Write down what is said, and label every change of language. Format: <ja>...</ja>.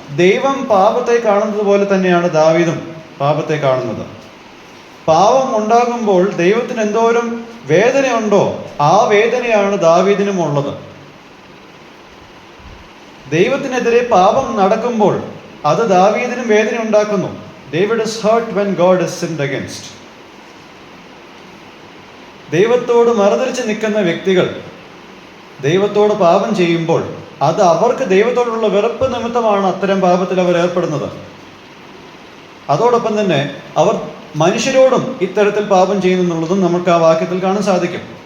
<ml>ദൈവം പാപത്തെ കാണുന്നത് പോലെ തന്നെയാണ് ദാവീദും പാപത്തെ കാണുന്നത്. പാപം ഉണ്ടാകുമ്പോൾ ദൈവത്തിന് എന്തോരം വേദനയുണ്ടോ ആ വേദനയാണ് ദാവീദിനും ഉള്ളത്. ദൈവത്തിനെതിരെ പാപം നടക്കുമ്പോൾ അത് ദാവീദിനും വേദന ഉണ്ടാക്കുന്നു.</ml> <en>David is hurt when God is sinned against.</en> <ml>ദൈവത്തോട് മറുതലിച്ച് നിൽക്കുന്ന വ്യക്തികൾ ദൈവത്തോട് പാപം ചെയ്യുമ്പോൾ അത് അവർക്ക് ദൈവത്തോടുള്ള വെറുപ്പ് നിമിത്തമാണ് അത്തരം പാപത്തിൽ അവർ ഏർപ്പെടുന്നത്. അതോടൊപ്പം തന്നെ അവർ മനുഷ്യരോടും ഇത്തരത്തിൽ പാപം ചെയ്യുന്നു എന്നുള്ളതും നമുക്ക് ആ വാക്യത്തിൽ കാണാൻ സാധിക്കും.</ml>